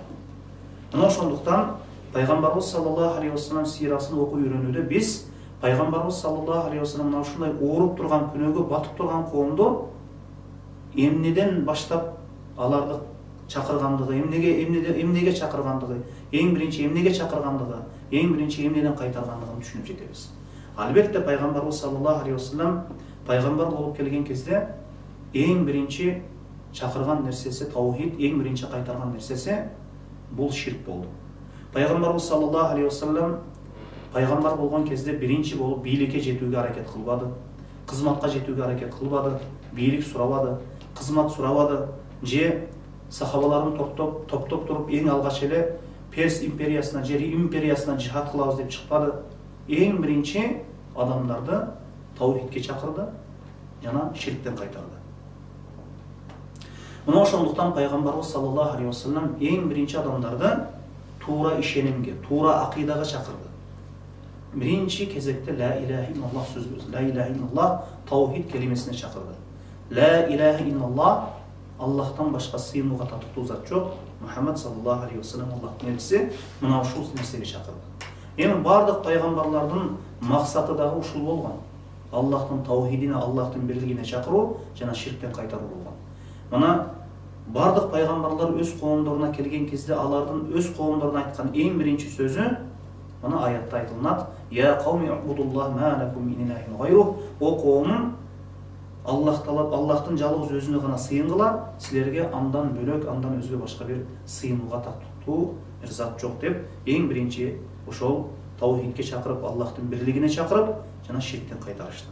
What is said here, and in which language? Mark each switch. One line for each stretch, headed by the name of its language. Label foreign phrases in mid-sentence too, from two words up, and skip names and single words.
Kyrgyz: Мына ошондуктан пайгамбарыбыз
Arabic: صلى الله عليه وسلم
Kyrgyz: сыйрасын окуп үйрөнүүдө биз пайгамбарыбыз саллаллаху алейхи вассалам мына ушундай ооруп турган, күнөөгө батып турган коомду эмнеден баштап аларды чакыргандыгы, эмнеге чакыргандыгы, эң биринчи эмнеге чакыргандыгы, эң биринчи эмнеден кайтаргандыгын түшүнүп жетебиз. Албетте пайгамбарыбыз
Arabic: صلى الله عليه وسلم
Kyrgyz: пайгамбар болуп келген кезде
Kazakh: ең бірінші
Kyrgyz: чакырган нерсеси таухид,
Kazakh: ең бірінші
Kyrgyz: кайтарган нерсеси бул ширк болду. Пайгамбарыбыз
Arabic: صلى الله عليه وسلم
Kyrgyz: пайгамбар болгон кезде биринчи болуп бийликке жетүүгө аракет кылбады, кызматка жетүүгө аракет кылбады, бийлик сурабады, кызмат сурабады, же сахабаларын топтоп туруп эң алгач эле Перс империясына, же Рим империясына жихад кылабыз деп чыкпады. Эң биринчи адамдарды таухидке чакырды жана ширктен кайтарды. Мына ошондуктан пайгамбарыбыз
Arabic: صلى الله عليه وسلم
Kyrgyz: эң биринчи адамдарды туура ишенимге, туура акыйдага чакырды. Биринчи кезекте
Arabic: لا إله إلا الله
Kyrgyz: сөзү,
Arabic: لا إله إلا الله
Kyrgyz: таухид келимесине чакырды.
Arabic: لا إله إلا الله
Kyrgyz: Аллахтан башка сыйынууга татыктуу зат жок. Мухаммад
Arabic: صلى الله عليه وسلم
Kyrgyz: Аллахтын элчиси, мына ушул нерсеге чакырды. Эми бардык пайгамбарлардын максаты дагы ушул болгон. Аллахтын таухидине, Аллахтын бирлигине чакыруу жана ширктен кайтаруу болгон. Мына бардык пайгамбарлар өз коомдоруна келген кезде алардын өз коомдоруна айткан эң биринчи сөзү мына аятта айтылат:
Arabic: "يا قوم اعبدوا الله ما لكم من إله غيره",
Kyrgyz: о коомум, Аллахтын жалгыз өзүнө гана сыйынгыла, силерге андан бөлөк, андан өзгө башка бир сыйынууга татыктуу бир зат жок деп, эң биринчи ошол таухидке чакырып, Аллахтын бирлигине чакырып, жана ширктен кайтарышты.